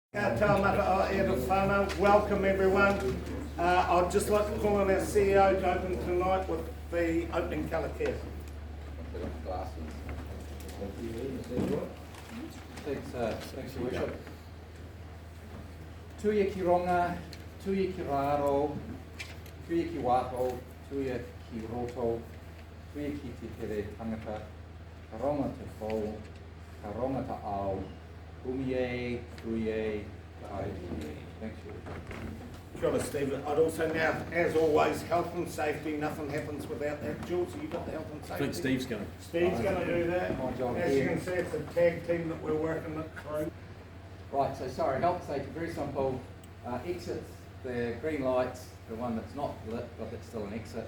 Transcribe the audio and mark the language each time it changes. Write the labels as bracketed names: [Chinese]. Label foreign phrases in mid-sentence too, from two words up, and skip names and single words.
[English] Welcome everyone. I'd just like to call on our CEO to open tonight with the opening karakia. Thanks your worship. [Māori] Tuia ki ronga, tuia ki raro, tuia ki waho, tuia ki roto, tuia ki te tere tangata, ka ronga te whau, ka ronga te ao, umie, tuie, ka ai. [English] Thanks your worship. [Māori] Kia ora, Steve. [English] I'd also now, as always, health and safety. Nothing happens without that. Jules, have you got the health and safety? I think Steve's going. Steve's going to do that. As you can see, it's a tag team that we're working it through. Right, so sorry, health and safety, very simple. Exits, the green lights, the one that's not lit, but it's still an exit.